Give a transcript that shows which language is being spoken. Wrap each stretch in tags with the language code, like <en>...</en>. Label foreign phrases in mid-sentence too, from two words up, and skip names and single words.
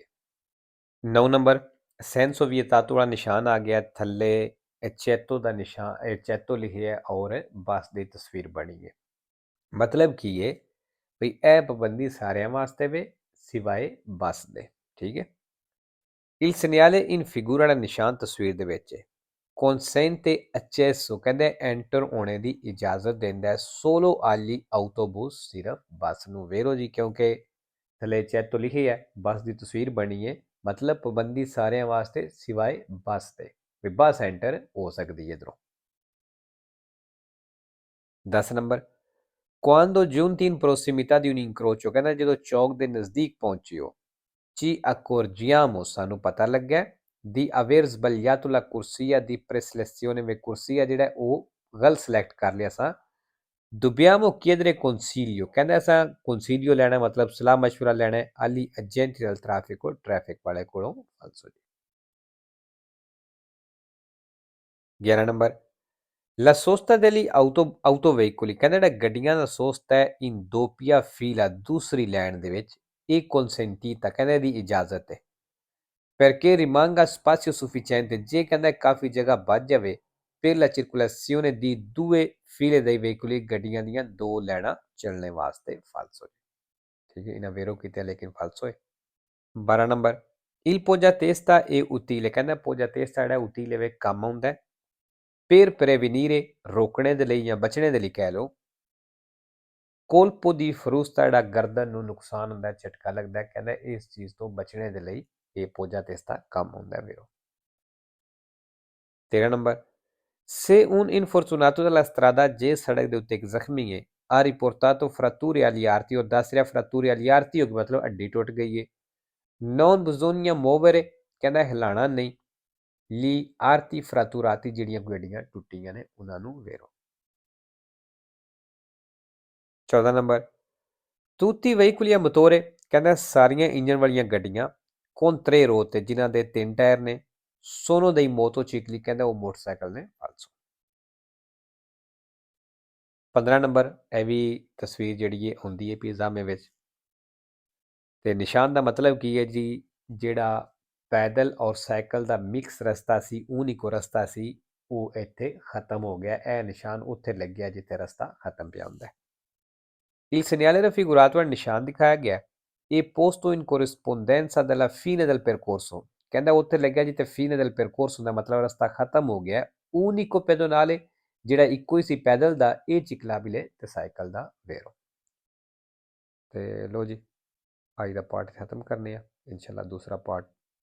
<pa>9 ਨੰਬਰ,</pa> <it>senso vietato</it> <pa>ਵਾਲਾ ਨਿਸ਼ਾਨ ਆ ਗਿਆ ਥੱਲੇ ਚੈਤੋ ਦਾ ਨਿਸ਼ਾਨ ਚੈਤੋ ਲਿਖਿਆ ਔਰ ਬੱਸ ਦੀ ਤਸਵੀਰ ਬਣੀ ਹੈ। ਮਤਲਬ ਕੀ ਹੈ ਵੀ ਇਹ ਪਾਬੰਦੀ ਸਾਰਿਆਂ ਵਾਸਤੇ ਵੇ ਸਿਵਾਏ ਬੱਸ ਦੇ। ਠੀਕ ਹੈ।</pa> <it>il segnale in figura</it> <pa>ਵਾਲਾ ਨਿਸ਼ਾਨ ਤਸਵੀਰ ਦੇ ਵਿੱਚ ਹੈ</pa> <it>consente accesso</it> <pa>ਕਹਿੰਦੇ ਐਂਟਰ ਹੋਣੇ ਦੀ ਇਜਾਜ਼ਤ ਦਿੰਦਾ ਹੈ</pa> <it>solo agli autobus</it> <pa>ਸਿਰਫ ਬੱਸ ਨੂੰ। ਵੇਰੋ ਜੀ ਕਿਉਂਕਿ ਥੱਲੇ ਚੈੱਕ ਤੋਂ ਲਿਖੀ ਹੈ ਬੱਸ ਦੀ ਤਸਵੀਰ ਬਣੀ ਹੈ ਮਤਲਬ ਪਾਬੰਦੀ ਸਾਰਿਆਂ ਵਾਸਤੇ ਸਿਵਾਏ ਬੱਸ ਦੇ ਵੀ ਬੱਸ ਐਂਟਰ ਹੋ ਸਕਦੀ ਹੈ ਇੱਧਰੋਂ। 10 ਨੰਬਰ</pa> <it>quando giunti in prossimità di un incrocio</it> <pa>ਕਹਿੰਦਾ ਜਦੋਂ ਚੌਕ ਦੇ ਨਜ਼ਦੀਕ ਪਹੁੰਚਿਓ</pa> <it>ci accorgiamo</it> <pa>ਸਾਨੂੰ ਪਤਾ ਲੱਗਾ</pa> <it>di aver sbagliato la corsia di preselezione</it> <pa>ਵੇ ਕੁਰਸੀਆ ਜਿਹੜਾ ਉਹ ਗਲਤ ਸਿਲੈਕਟ ਕਰ ਲਿਆ ਸਾਂ।</pa> <it>Dobbiamo chiedere consiglio</it> <pa>ਕਹਿੰਦਾ ਅਸਾਂ consiglio ਲੈਣਾ ਮਤਲਬ ਸਲਾਹ ਮਸ਼ਵਰਾ ਲੈਣਾ</pa> <it>agli agenti del traffico</it> <pa>ਟ੍ਰੈਫਿਕ ਵਾਲੇ ਕੋਲੋਂ। ਫਾਲਸੋ ਜੀ। 11 ਨੰਬਰ</pa> <it>La sosta degli autoveicoli</it> <pa>ਕਹਿੰਦਾ ਜਿਹੜਾ ਗੱਡੀਆਂ ਦਾ ਸੋਸਤਾ ਹੈ</pa> <it>in doppia fila</it> <pa>ਦੂਸਰੀ ਲਾਈਨ ਦੇ ਵਿੱਚ ਇਹ consentita ਕਹਿੰਦਾ ਇਹਦੀ ਇਜਾਜ਼ਤ ਹੈ</pa> <it>perché rimanga spazio sufficiente</it> <pa>ਜੇ ਕਹਿੰਦਾ ਕਾਫੀ ਜਗ੍ਹਾ ਬਚ ਜਾਵੇ</pa> <it>per la circolazione di due file dei veicoli</it> <pa>ਗੱਡੀਆਂ ਦੀਆਂ ਦੋ ਲਾਈਨਾਂ ਚੱਲਣੇ ਵਾਸਤੇ। ਫਾਲਸੋ ਠੀਕ ਹੈ ਇਹਨਾਂ ਵੇਰੋ ਕੀਤਾ ਲੇਕਿਨ ਫਾਲਸੋ ਹੈ। 12 ਨੰਬਰ</pa> <it>il poggiatesta è utile</it> <pa>ਕਹਿੰਦਾ poggiatesta ਜਿਹੜਾ utile ਵੇ ਕੰਮ ਆਉਂਦਾ</pa> <it>per prevenire</it> <pa>ਰੋਕਣੇ ਦੇ ਲਈ ਜਾਂ ਬਚਣੇ ਦੇ ਲਈ ਕਹਿ ਲਓ</pa> <it>colpo di frusta</it> <pa>ਜਿਹੜਾ ਗਰਦਨ ਨੂੰ ਨੁਕਸਾਨ ਹੁੰਦਾ ਝਟਕਾ ਲੱਗਦਾ ਕਹਿੰਦਾ ਇਸ ਚੀਜ਼ ਤੋਂ ਬਚਣੇ ਦੇ ਲਈ ਇਹ poggiatesta ਕੰਮ ਹੁੰਦਾ ਵੀਰੋ। 13 ਨੰਬਰ</pa> <it>se un infortunato della strada</it> <pa>ਜੇ ਸੜਕ ਦੇ ਉੱਤੇ ਇੱਕ ਜ਼ਖਮੀ ਹੈ</pa> <it>ha riportato fratture agli arti</it> <pa>ਔਰ ਦੱਸ ਰਿਹਾ</pa> <it>fratture agli arti</it> <pa>ਹੋ ਮਤਲਬ ਹੱਡੀ ਟੁੱਟ ਗਈ ਹੈ</pa> <it>non bisogna muovere</it> <pa>ਕਹਿੰਦਾ ਹਿਲਾਣਾ ਨਹੀਂ</pa> <it>li arti fratturati</it> <pa>ਜਿਹੜੀਆਂ ਗੱਡੀਆਂ ਟੁੱਟੀਆਂ ਨੇ ਉਹਨਾਂ ਨੂੰ ਵੇਰੋ। 14 ਨੰਬਰ</pa> <it>tutti i veicoli a motore</it> <pa>ਕਹਿੰਦਾ ਸਾਰੀਆਂ ਇੰਜਨ ਵਾਲੀਆਂ ਗੱਡੀਆਂ</pa> <it>con tre ruote</it> <pa>ਜਿਨ੍ਹਾਂ ਦੇ 3 ਟਾਇਰ ਨੇ</pa> <it>sono dei motocicli</it> <pa>ਕਹਿੰਦਾ ਉਹ ਮੋਟਰਸਾਈਕਲ ਨੇ। ਫਾਲਸੋ। 15 ਨੰਬਰ ਇਹ ਵੀ ਤਸਵੀਰ ਜਿਹੜੀ ਹੈ ਆਉਂਦੀ ਹੈ ਪੀਜ਼ਾਮੇ ਵਿੱਚ ਤੇ ਨਿਸ਼ਾਨ ਦਾ ਮਤਲਬ ਕੀ ਹੈ ਜੀ ਜਿਹੜਾ ਪੈਦਲ ਔਰ ਸਾਈਕਲ ਦਾ ਮਿਕਸ ਰਸਤਾ ਸੀ ਉਹ ਇੱਕੋ ਰਸਤਾ ਸੀ ਉਹ ਇੱਥੇ ਖਤਮ ਹੋ ਗਿਆ ਇਹ ਨਿਸ਼ਾਨ ਉੱਥੇ ਲੱਗਿਆ ਜਿੱਥੇ ਰਸਤਾ ਖਤਮ ਪਿਆ ਹੁੰਦਾ ਹੈ।</pa> <it>Il segnale raffigurato</it> <pa>ਨਿਸ਼ਾਨ ਦਿਖਾਇਆ ਗਿਆ ਇਹ</pa> <it>posto in corrispondenza della fine del percorso</it> <pa>ਕਹਿੰਦਾ ਉੱਥੇ ਲੱਗਿਆ ਜਿੱਥੇ</pa> <it>fine del percorso</it> <pa>ਦਾ ਮਤਲਬ ਰਸਤਾ ਖਤਮ ਹੋ ਗਿਆ</pa> <it>unico pedonale</it> <pa>ਜਿਹੜਾ ਇੱਕੋ ਹੀ ਸੀ ਪੈਦਲ ਦਾ ਇਹ ਚਿਕਲਾਬਿਲੇ ਤੇ ਸਾਈਕਲ ਦਾ ਵੇਰੋ। ਤੇ ਲੋ ਜੀ ਅੱਜ ਦਾ ਪਾਰਟ ਖਤਮ ਕਰਨੇ ਆ ਇਨਸ਼ਾਅੱਲਾ ਦੂਸਰਾ ਪਾਰਟ</pa>